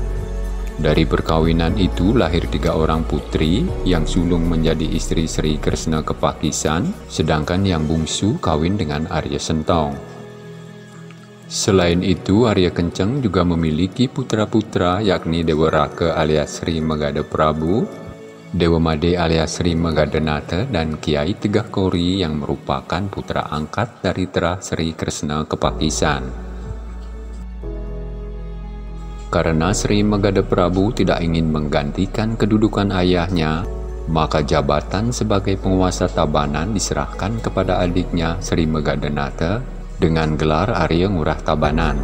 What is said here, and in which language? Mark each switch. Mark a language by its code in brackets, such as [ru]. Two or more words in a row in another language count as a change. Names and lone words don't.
[id] Dari perkawinan itu lahir 3 orang putri, yang sulung menjadi istri Sri Kresna Kepakisan, sedangkan yang bungsu kawin dengan Arya Sentong. Selain itu, Arya Kenceng juga memiliki putra-putra yakni Dewa Raka alias Sri Megada Prabu, Dewa Made alias Sri Megadanata, dan Kiai Tegah Kori yang merupakan putra angkat dari Terah Sri Kresna Kepakisan. Karena Sri Megada Prabu tidak ingin menggantikan kedudukan ayahnya, maka jabatan sebagai penguasa Tabanan diserahkan kepada adiknya Sri Megadanata dengan gelar Arya Ngurah Tabanan.